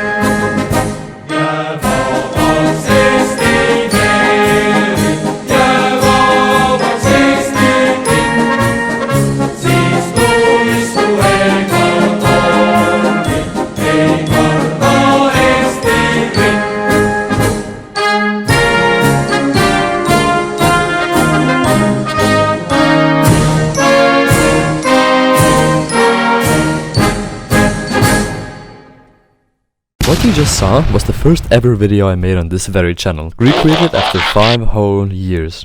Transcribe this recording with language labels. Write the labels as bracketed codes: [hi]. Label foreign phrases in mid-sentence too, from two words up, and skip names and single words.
[et] Jääb vabaks Eesti meri, jääb vabaks Eesti pind, siis tuistu ega tormi ei karda Eesti rind. [en] What you just saw was the first ever video I made on this very channel, recreated after 5 whole years.